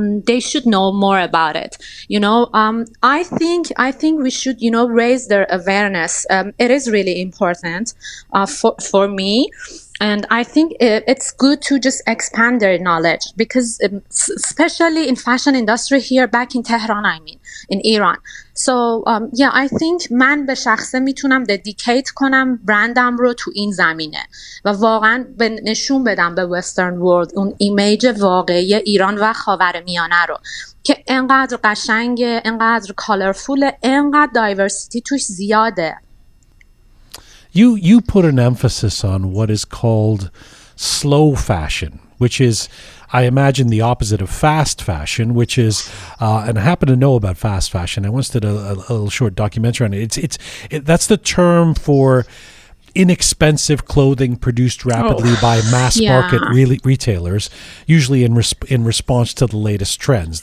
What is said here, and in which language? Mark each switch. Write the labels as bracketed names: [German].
[English] They should know more about it. I think we should raise their awareness. It is really important for me. And I think it's good to just expand their knowledge because especially in fashion industry here back in Tehran, in Iran. So I think [Persian] من به شخصه میتونم dedicate کنم برندم رو تو این زمینه و واقعا نشون بدم به [English] Western world [Persian] اون ایمیج واقعی ایران و خاورمیانه رو که انقدر قشنگه، انقدر کالرفوله، انقدر دایورسیتی توش زیاده. [English] You put an emphasis on what is called slow fashion. which is, I imagine, the opposite of fast fashion, which is, and I happen to know about fast fashion. I once did a little short documentary on it. That's the term for inexpensive clothing produced rapidly by mass market retailers, usually in response to the latest trends.